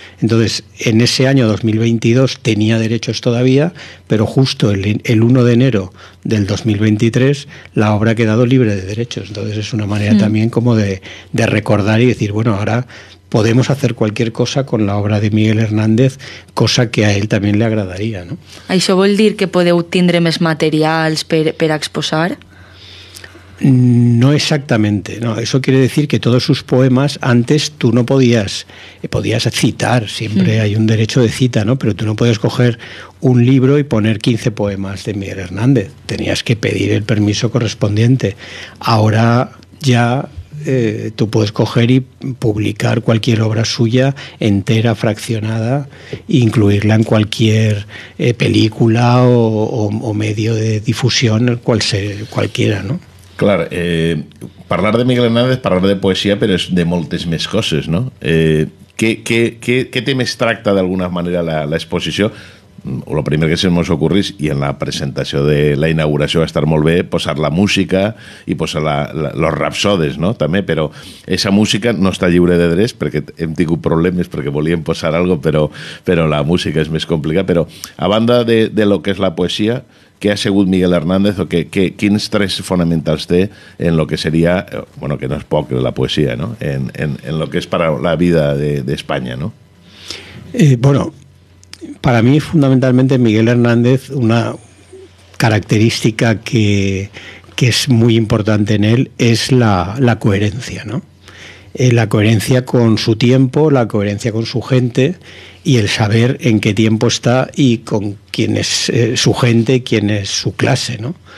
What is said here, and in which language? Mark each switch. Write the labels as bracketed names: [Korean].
[Spanish] Entonces, en ese año 2022 tenía derechos todavía, pero justo el 1 de enero del 2023 la obra ha quedado libre de derechos. Entonces es una manera también como de recordar y decir, bueno, ahora podemos hacer cualquier cosa con la obra de Miguel Hernández, cosa que a él también le agradaría, ¿no? [Catalan] Això vol dir que podeu tindre més materials per exposar? [Spanish] No exactamente, no. Eso quiere decir que todos sus poemas antes tú no podías citar, siempre hay un derecho de cita, ¿no? Pero tú no podías coger un libro y poner 15 poemas de Miguel Hernández, tenías que pedir el permiso correspondiente. Ahora ya tú puedes coger y publicar cualquier obra suya entera, fraccionada, e incluirla en cualquier película o medio de difusión, cualquiera, ¿no? [Catalan] Clar, parlar de Miguel Hernández, parlar de poesia, però és de moltes més coses, no? Què temes tracta d'alguna manera l'exposició? El primer que se nos ocorrís, i en la presentació de la inauguració va estar molt bé, posar la música i posar los rapsodes, no? També, però [Spanish] esa música [Catalan] no està lliure de drets, perquè hem tingut problemes perquè volíem posar algo, però la música és més complicada. Però a banda de lo que és la poesia, què ha sigut Miguel Hernández o quins tres fonamentals té en lo que seria, bueno, que no és poc, la poesia, ¿no? [Spanish] En lo que es para la vida de España, ¿no? Bueno, para mí fundamentalmente Miguel Hernández, una característica que es muy importante en él es la coherencia, ¿no? La coherencia con su tiempo, la coherencia con su gente y el saber en qué tiempo está y con quién es su gente, quién es su clase, ¿no?